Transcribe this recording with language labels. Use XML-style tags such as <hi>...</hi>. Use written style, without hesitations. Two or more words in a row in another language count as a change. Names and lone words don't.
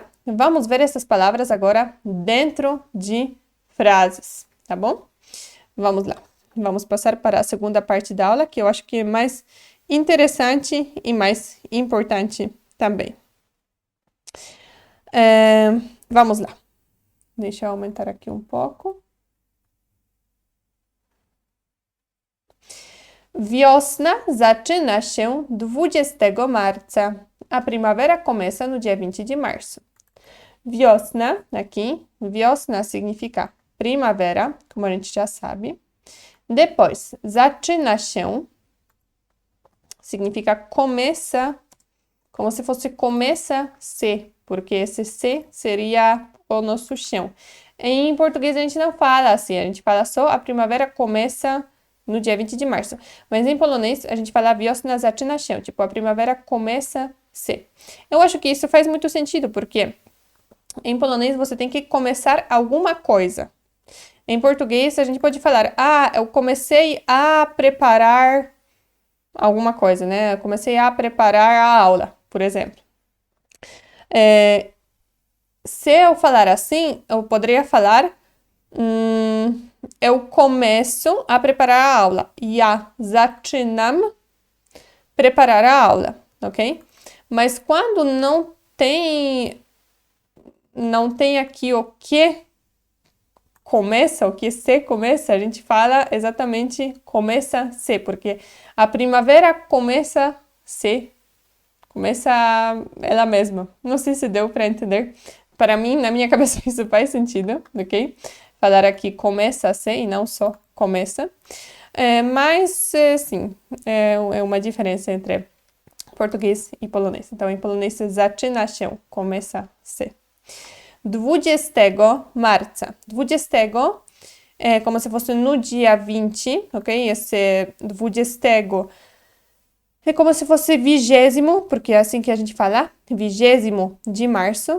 <pt>Vamos ver essas palavras agora dentro de frases, tá bom? Vamos lá. Vamos passar para a segunda parte da aula, que eu acho que é mais interessante e mais importante também. Vamos lá. Deixa eu aumentar aqui um pouco.</pt> <pl>Wiosna zaczyna się 20 marca.</pl> <pt>A primavera começa no dia 20 de março. Wiosna, aqui, wiosna significa primavera, como a gente já sabe. Depois,</pt> <pl>zaczyna się</pl> <pt>significa começa, como se fosse começa-se, porque esse se seria o nosso chão. Em português a gente não fala assim, a gente fala só a primavera começa no dia 20 de março. Mas em polonês a gente fala</pt> <pl>wiosna zaczyna się,</pl> <pt>tipo a primavera começa-se. Eu acho que isso faz muito sentido, porque em polonês você tem que começar alguma coisa. Em português a gente pode falar, eu comecei a preparar alguma coisa, né? Eu comecei a preparar a aula, por exemplo. Se eu falar assim, eu poderia falar, eu começo a preparar a aula.</pt> <pl>Ja zaczynam</pl> <pt>preparar a aula, ok? Mas quando não tem aqui o que começa, o que se começa, a gente fala exatamente começa-se, porque a primavera começa-se, começa ela mesma. Não sei se deu para entender. Para mim, na minha cabeça, isso faz sentido, ok? Falar aqui começa-se e não só começa. Mas, sim, é uma diferença entre português e polonês. Então, em polonês,</pt> <pl>zaczyna się,</pl> <pt>começa-se. 20 marca. 20 é como se fosse no dia 20, ok? Esse 20 é como se fosse 20, porque é assim que a gente fala, 20 de março.</pt>